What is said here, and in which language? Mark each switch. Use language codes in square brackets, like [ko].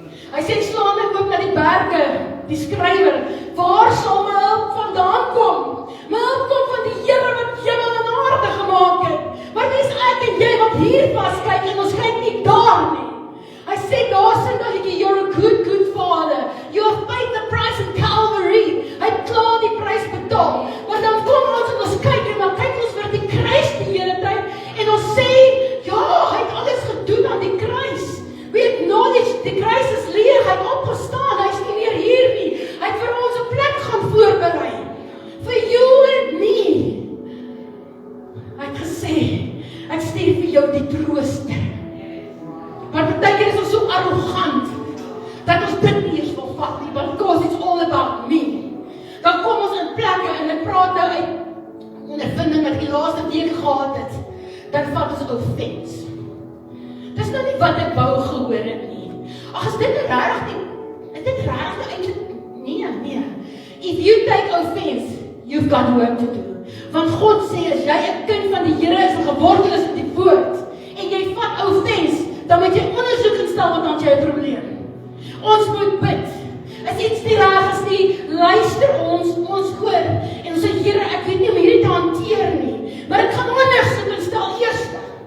[af] Hy sê, slaan ek ook na die berge, die skrywer, waar sal my hulp vandaan kom? My hulp kom van die Here wat hemel en aarde gemaak het. Maar dis ek en jy wat hier vas kyk en ons kyk nie daar klaar nie. Hy sê daar sê dat [en] you're a good father. You have paid the price in Calvary. [af] Hy het klaar die prys betaal. Maar dan kom ons en ons kyk en dan kyk ons vir die kruis die hele tyd en ons sê, ja, hy het alles gedoen aan die kruis. [en] We acknowledge, [af] die kruis is leeg, hy het opgestaan, hy is nie meer hier nie. Hy het vir ons 'n plek gaan voorberei. [en] For you and me. [af] Hy het gesê, ek stuur vir jou die trooster. Maar partykeer is ons so arrogant, dat ons dit nie eens wil vat nie, [en] because it's all about me. [af] Dan kom ons in plekke en ek praat nou uit ondervinding wat ek die laaste week gehad het, dan vat ons offense. Dis nou nie wat ek wou gehoor het nie. Ag, is dit regtig nie? Is dit regtig eintlik? Nee. [en] If you take offense, you've got work to do. [af] Want God sê, as jy 'n kind van die Here is en gewortel is in die woord, en jy vat offense, dan moet jy ondersoek instel wat dan jy 'n probleem. Ons moet bid. As iets nie reg is nie, luister ons hoor. En ons sê, Here, ek weet nie hoe hierdie te hanteer nie, maar ek gaan ondersoek instel eerste.